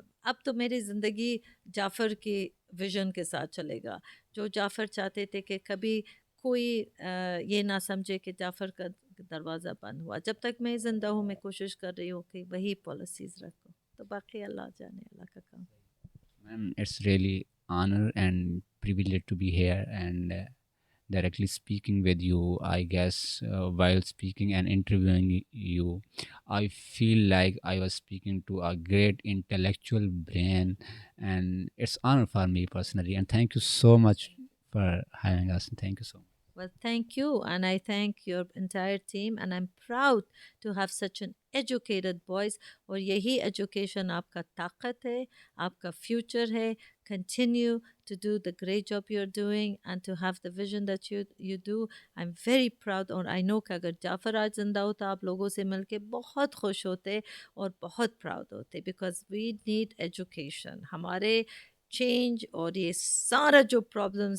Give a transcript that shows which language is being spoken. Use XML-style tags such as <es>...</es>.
<ur>اب تو میری زندگی جعفر کی ویژن کے ساتھ چلے گا. جو جعفر چاہتے تھے کہ کبھی کوئی یہ نہ سمجھے کہ جعفر کا دروازہ بند ہوا. جب تک میں زندہ ہوں میں کوشش کر رہی ہوں کہ وہی پالیسیز رکھوں. تو باقی اللہ جانے, اللہ کا کام.</ur> <en>Ma'am, it's really honor and privilege to be here and directly speaking with you. I guess while speaking and interviewing you, I feel like I was speaking to a great intellectual brain, and it's honor for me personally. And thank you so much for having us. And thank you so much. Well, thank you, and I thank your entire team, and I'm proud to have such an educated boys.</en> <ur>اور یہی education آپ کا طاقت ہے, آپ کا future ہے.</ur> <en>Continue to do the great job you're doing and to have the vision that you do. I'm very proud,</en> <ur>اور</ur> <en>I know</en> <ur>کہ اگر جعفر آج زندہ ہوتا آپ لوگوں سے مل کے بہت خوش ہوتے اور بہت پراؤڈ ہوتے,</ur> <en>because we need education.</en> <ur>ہمارے چینج اور یہ سارا جو پرابلمس ہے اس کا حل پراپر ایجوکیشن ہے انشاءاللہ.</ur>